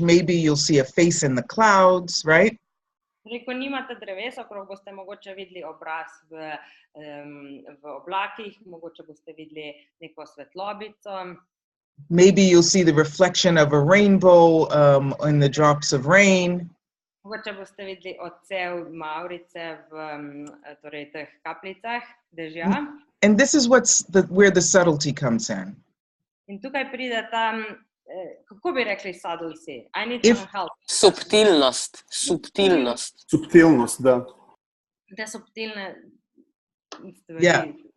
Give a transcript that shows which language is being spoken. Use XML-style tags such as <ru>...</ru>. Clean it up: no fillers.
<en>Maybe you'll see a face in the clouds, right?</en> <sl>Ko nimate dreves okrog, boste mogoče videli obraz v oblakih, mogoče boste videli neko svetlobico.</sl> <en>Maybe you'll see the reflection of a rainbow in the drops of rain.</en> <sl>Mogoče boste videli odsev mavrice v teh kapljicah dežja.</sl> <en>And this is where the subtlety comes in.</en> <sl>In tukaj pride ta, kako bi rekli subtlety?</sl> <en>I need some help.</en> <sl>Subtilnost. Subtilnost, da. Te subtilne</sl> <en>Yeah.</en> <sl>stvari.</sl>